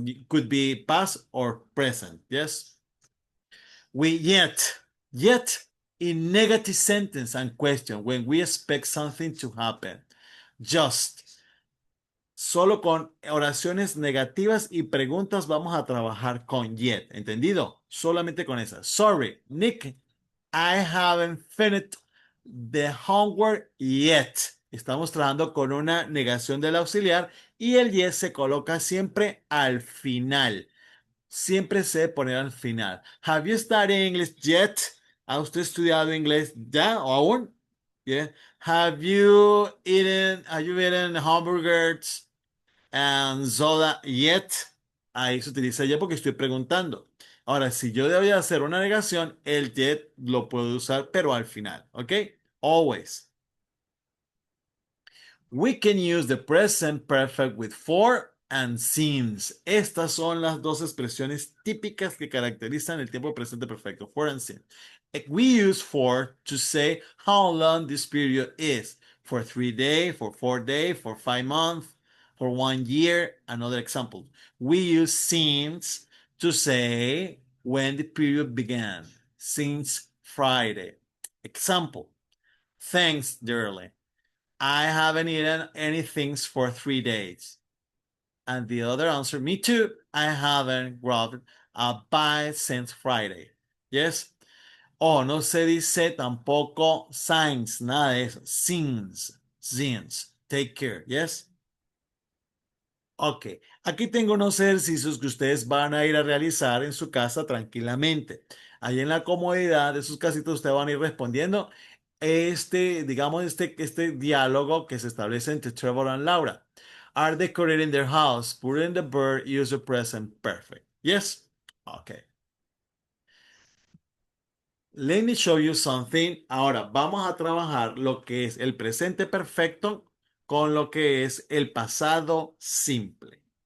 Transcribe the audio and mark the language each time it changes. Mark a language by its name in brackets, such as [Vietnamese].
[English] Could be past or present. Yes. We yet in negative sentence and question when we expect something to happen. Just. [Spanish] Solo con oraciones negativas y preguntas vamos a trabajar con yet. ¿Entendido? Solamente con esas. [English] Sorry, Nick, I haven't finished the homework yet. [Spanish] Estamos trabajando con una negación del auxiliar y el yet se coloca siempre al final. Siempre se debe poner al final. [English] Have you studied English yet? [Spanish] ¿Ha usted estudiado inglés ya o aún? [English] Yeah. Have you eaten hamburgers and soda yet? [Spanish] Ahí se utiliza ya porque estoy preguntando. Ahora, si yo debo hacer una negación, el yet lo puedo usar, pero al final, ¿ok? [English] Always. We can use the present perfect with for and since. [Spanish] Estas son las dos expresiones típicas que caracterizan el tiempo presente perfecto, [English] for and since. We use for to say how long this period is. For 3 days, for 4 days, for 5 months, for 1 year. Another example. We use since to say when the period began. Since Friday. Example. Thanks, dearly. I haven't eaten anything for 3 days. And the other answer, me too. I haven't grabbed a bite since Friday. Yes. [Spanish] Oh, no se dice tampoco since, nada de eso. [English] Since. Take care. Yes. [Spanish] Ok, aquí tengo unos ejercicios que ustedes van a ir a realizar en su casa tranquilamente. Ahí en la comodidad de sus casitas ustedes van a ir respondiendo digamos, este diálogo que se establece entre Trevor and Laura. [English] Are decorating their house, putting the bird, use the present perfect. Yes? Okay. Let me show you something. [Spanish] Ahora vamos a trabajar lo que es el presente perfecto con lo que es el pasado simple.